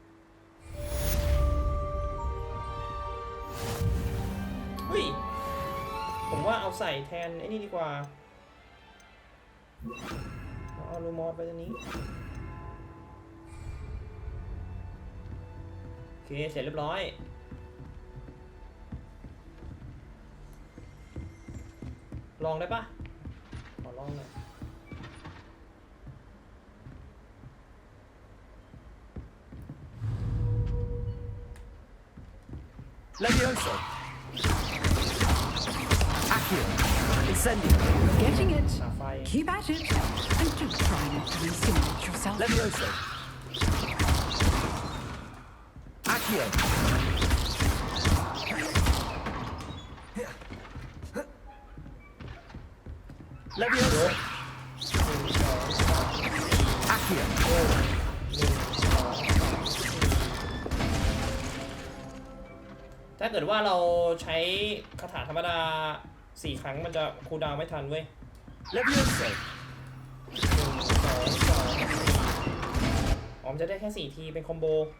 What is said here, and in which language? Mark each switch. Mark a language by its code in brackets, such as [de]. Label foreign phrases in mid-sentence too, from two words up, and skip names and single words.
[th] เฮ้ยผมว่าเอาใส่แทนไอ้นี่ดีกว่าเอาลูมอสไปตรงนี้โอเคเสร็จเรียบร้อยลองได้ปะขอลองหน่อย [en] Levioso. Accio. Incendio. Getting it. [th] สาไฟ [en] Keep at it. And do try not to insinuate yourself. Levioso. Accio. Levioso. Accio. [th] ถ้าเกิดว่าเราใช้คาถาธรรมดา4 ครั้งมันจะคูลดาวน์ไม่ทันเว้ย [en] Levioso. [th] อ๋อมันจะได้แค่4 ทีเป็นคอมโบ